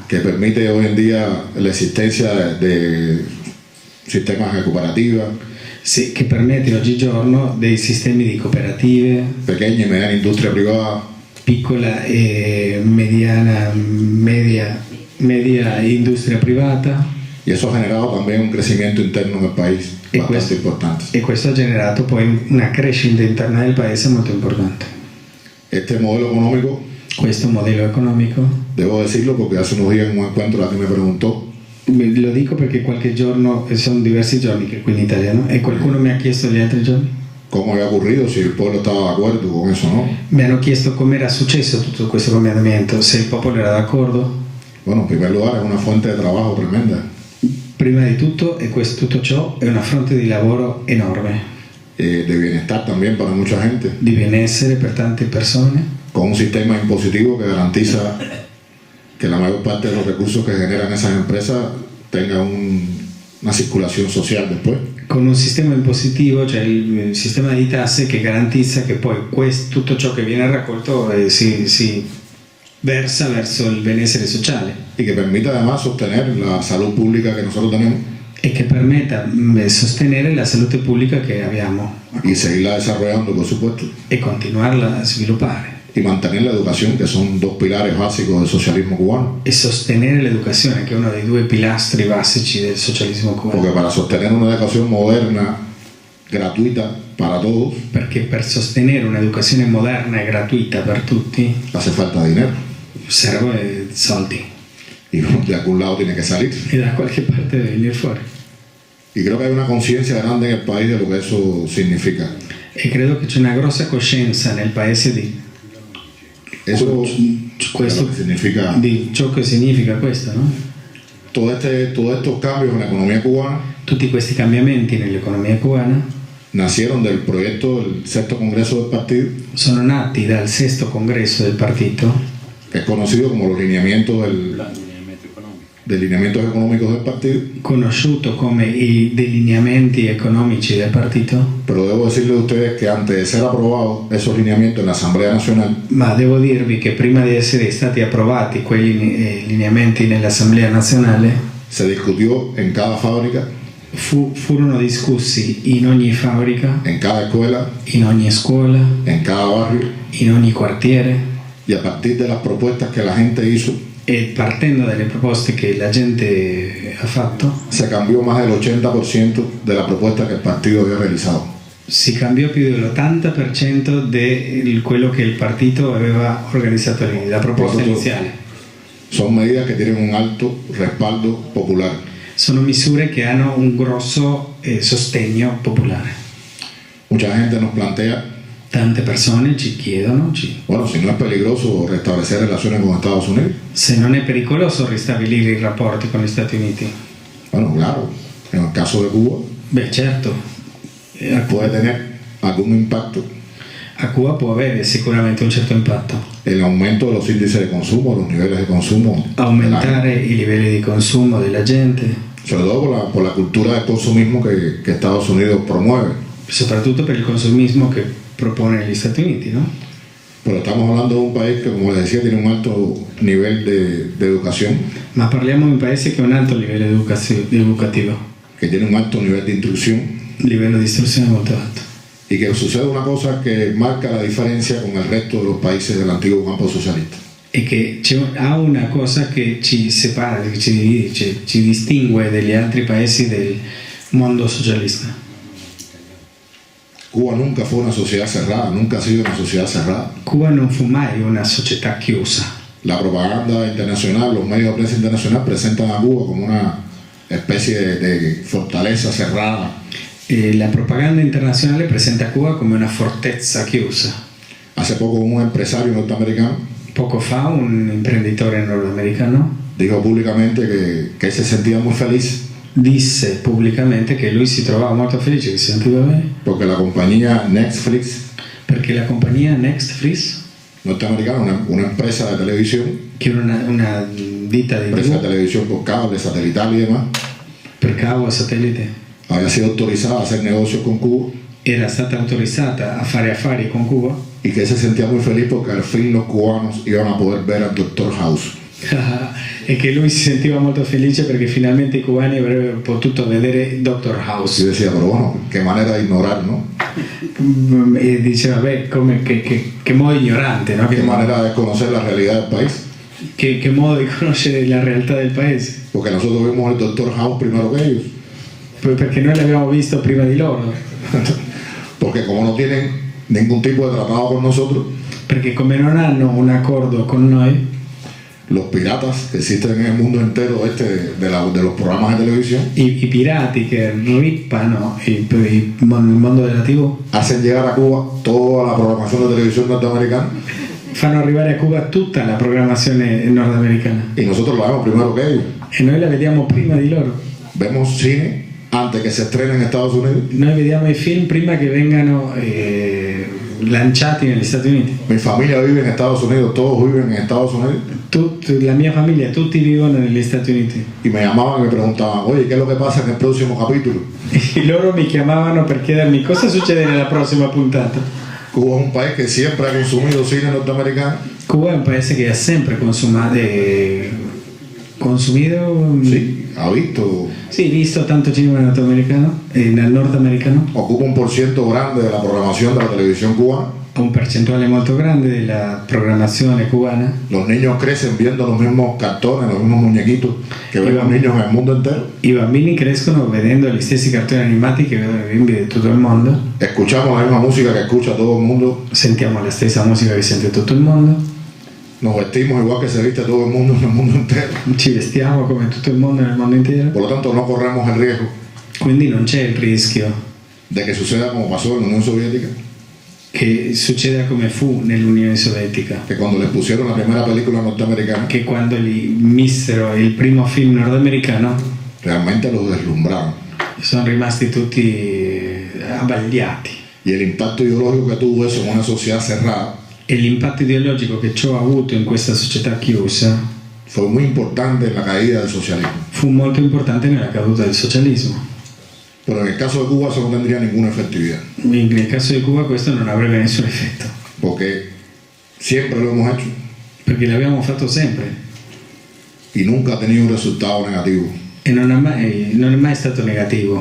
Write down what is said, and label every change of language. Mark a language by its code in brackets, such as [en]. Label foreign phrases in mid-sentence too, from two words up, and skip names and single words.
[es] que permite hoy en día la existencia de sistemas de cooperativas, [it] che permette oggigiorno dei sistemi di cooperative, [es] pequeña y mediana industria privada, [it] piccola e media industria privata, [es] y eso ha generado también un crecimiento interno en el país Y bastante importante. [it] e questo ha generato poi una crescita interna del paese molto importante. [es] Este modelo económico, [it] Questo modello economico, [es] debo decirlo porque hace unos días en un encuentro alguien me preguntó, [it] lo dico perché qualche giorno, sono diversi giorni che qui in Italia, no? E qualcuno mi ha chiesto gli altri giorni, [es] cómo había ocurrido, si el pueblo estaba de acuerdo con eso o no. [it] Mi hanno chiesto come era successo tutto questo cambiamento, se il popolo era d'accordo. [es] Bueno, en primer lugar es una fuente de trabajo tremenda. [it] Prima di tutto, e tutto ciò è una fronte di lavoro enorme, [es] De bienestar también para mucha gente, [it] di benessere per tante persone, [es] con un sistema impositivo que garantiza que la mayor parte de los recursos que generan esas empresas tenga una circulación social después. [it] con un sistema impositivo, cioè il sistema di tasse che garantisce che poi tutto ciò che viene raccolto si versa verso il benessere sociale [es] Y que permita además sostener la salud pública que nosotros tenemos [it] e che permetta sostenere la salute pubblica che abbiamo [es] y seguirla desarrollando, por supuesto, [it] e continuarla a sviluppare [es] y mantener la educación, que son dos pilares básicos del socialismo cubano. [it] e sostenere l'educazione, che è uno dei due pilastri basici del socialismo cubano. [es] Porque para sostener una educación moderna, gratuita para todos, [it] Perché per sostenere un'educazione moderna e gratuita per tutti [es] hace falta dinero. [it] serve soldi [es] Y de algún lado tiene que salir. [it] e da qualche parte deve venire fuori. [es] Y creo que hay una conciencia grande en el país de lo que eso significa. [it] E credo che c'è una grossa coscienza nel paese [es] Eso [it] questo, [es] lo que significa [it] di ciò che significa questo, [es] no? todos estos cambios en la economía cubana [it] Tutti questi cambiamenti nell'economia cubana [es] nacieron del proyecto del sexto congreso del partido, [it] sono nati dal sesto congresso del partito, [es] que es conocido como los lineamientos de lineamientos económicos del partido, [it] conosciuto come i delineamenti economici del partito, [es] pero debo decirle a ustedes que antes de ser aprobados esos lineamientos en la Asamblea Nacional, [it] ma devo dirvi che prima di essere stati approvati quei lineamenti nell'Assemblea nazionale [es] se discutió en cada fábrica, [it] furono discussi in ogni fabbrica, [es] en cada escuela, [it] in ogni scuola, [es] en cada barrio, [it] in ogni quartiere, [es] y a partir de las propuestas que la gente hizo, [it] e partendo dalle proposte che la gente ha fatto [es] se cambió más del 80% de la propuesta que el partido había realizado. [it] si cambiò più dell'80% di quello che il partito aveva organizzato lì, la proposta iniziale. [es] Son medidas que tienen un alto respaldo popular. [it] Sono misure che hanno un grosso sostegno popolare. [es] Mucha gente nos plantea, [it] Tante persone ci chiedono [es] bueno, si no es peligroso restablecer relaciones con Estados Unidos. [it] se non è pericoloso ristabilire i rapporti con gli Stati Uniti. [es] Bueno, claro, en el caso de Cuba [it] Beh, certo, [es] puede tener algún impacto [it] a Cuba può avere sicuramente un certo impatto. [es] el aumento de los índices de consumo, los niveles de consumo, [it] Aumentare i livelli di consumo della gente, [es] sobre todo por la cultura del consumismo que Estados Unidos promueve. [it] soprattutto per il consumismo che propone gli Stati Uniti, no? [es] Pero estamos hablando de un país que, como les decía, tiene un alto nivel de educación, [it] Ma parliamo di un paese che ha un alto livello educativo, [es] que tiene un alto nivel de instrucción, [it] livello di istruzione molto alto. [es] y que sucede una cosa que marca la diferencia con el resto de los países del antiguo campo socialista. [it] E che ha una cosa che ci separa, che ci distingue dagli altri paesi del mondo socialista. [es] Cuba nunca fue una sociedad cerrada, nunca ha sido una sociedad cerrada. [it] Cuba non fu mai una società chiusa. [es] La propaganda internacional, los medios de prensa internacional presentan a Cuba como una especie de fortaleza cerrada. [it] E la propaganda internazionale presenta Cuba come una fortezza chiusa. [es] Hace poco un empresario norteamericano [it] Poco fa un imprenditore nordamericano [es] dijo públicamente que se sentía muy feliz [it] disse pubblicamente che lui si trovava molto felice, che si sentiva bene, [es] porque la compañía Netflix [it] perché la compagnia Netflix, [es] norteamericana, una empresa de televisión, [it] che era una ditta di [es] empresa de TV televisión por cable, satelital y demás, [it] per cavo a satellite, [es] había sido autorizada a hacer negocios con Cuba [it] era stata autorizzata a fare affari con Cuba [es] y que se sentía muy feliz porque al fin los cubanos iban a poder ver al Dr. House. [it] e che lui si sentiva molto felice perché finalmente i cubani avrebbero potuto vedere Dr. [es] Y House. decía, pero bueno, qué manera de ignorar, ¿no? [it] E diceva, beh, che modo ignorante, no? [es] Qué manera de desconocer la realidad del país. [it] Che modo di conoscere la realtà del paese. [es] Porque nosotros vimos al Dr. House primero que ellos. [it] Perché noi l'abbiamo visto prima di loro. [es] Porque como no tienen ningún tipo de tratado con nosotros, [it] Perché come non hanno un accordo con noi, [es] los piratas que existen en el mundo entero de los programas de televisión, [it] I pirati che rippano il mondo della TV [es] hacen llegar a Cuba toda la programación de televisión norteamericana [it] fanno arrivare a Cuba tutta la programmazione nordamericana [es] y nosotros lo vemos primero que ellos. [it] e noi la vediamo prima di loro. [es] Vemos cine antes que se estrene en Estados Unidos. [it] Noi vediamo i film prima che vengano lanciati negli Stati Uniti. [es] Mi familia vive en Estados Unidos, todos viven en Estados Unidos. [it] La mia famiglia, tutti vivono negli Stati Uniti. [es] Y me llamaban y me preguntaban, oye, ¿qué es lo que pasa en el próximo capítulo? [it] E loro mi chiamavano per chiedermi cosa succede nella prossima puntata. [es] Cuba es un país que siempre ha consumido cine norteamericano. [it] Cuba è un paese che ha sempre consumido. [es] Sí, [it] ha visto. Sì, visto tanto cinema nordamericano, nel nordamericano. [es] Ocupa un % grande de la programación de la televisión cubana. [it] Un percentuale molto grande della programmazione cubana. [es] Los niños crecen viendo los mismos cartones, los mismos muñequitos que ven los niños en el mundo entero. [it] I bambini crescono vedendo gli stessi cartoni animati che vedono i bimbi di tutto il mondo. [es] Escuchamos la misma música que escucha todo el mundo. [it] Sentiamo la stessa musica che sente tutto il mondo. [es] Nos vestimos igual que se viste todo el mundo en el mundo entero. [it] Ci vestiamo come tutto il mondo nel mondo intero. [es] Por lo tanto, no corremos el riesgo [it] Quindi non c'è il rischio [es] de que suceda como pasó en la Unión Soviética, [it] che succeda come fu nell'Unione Sovietica, [es] que cuando les pusieron la primera película norteamericana, [it] che quando gli missero il primo film nordamericano [es] realmente los deslumbraron. [it] sono rimasti tutti abbagliati. [es] Y el impacto ideológico que tuvo eso en una sociedad cerrada [it] E l'impatto ideologico che ciò ha avuto in questa società chiusa [es] fue muy importante en la caída del socialismo. [it] fu molto importante nella caduta del socialismo. [es] Pero en el caso de Cuba eso no tendría ninguna efectividad, [it] Nel caso di Cuba questo non avrebbe nessun effetto, [es] porque siempre lo hemos hecho [it] perché l'abbiamo fatto sempre [es] y nunca ha tenido un resultado negativo. [it] e non è mai stato negativo.